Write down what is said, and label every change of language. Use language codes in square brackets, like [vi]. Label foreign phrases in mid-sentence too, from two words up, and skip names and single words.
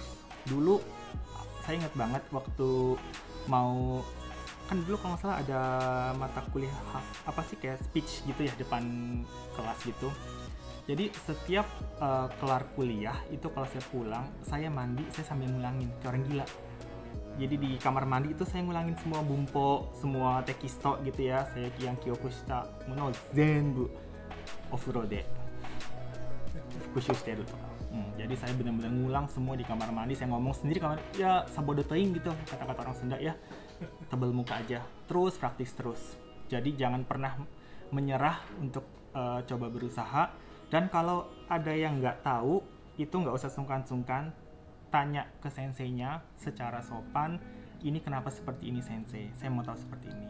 [id] Dulu saya ingat banget waktu mau, kan dulu kalau nggak salah ada mata kuliah kayak speech gitu ya depan kelas gitu. Jadi setiap kelar kuliah itu kalau saya pulang, saya mandi, saya sambil ngulangin kayak orang gila. Jadi di kamar mandi itu saya ngulangin semua bumpo, semua tekisto gitu ya. Saya yang [ja] 曲したもの全部お風呂で復習してる. [id] Jadi saya benar-benar ngulang semua di kamar mandi. Saya ngomong sendiri kamar, ya [su] sabodo teing [id] gitu, kata-kata orang Sunda ya. Tebel muka aja, terus praktis terus. Jadi jangan pernah menyerah untuk coba berusaha. Dan kalau ada yang nggak tahu, itu nggak usah sungkan-sungkan, tanya ke senseinya secara sopan, ini kenapa seperti ini sensei, saya mau tahu seperti ini.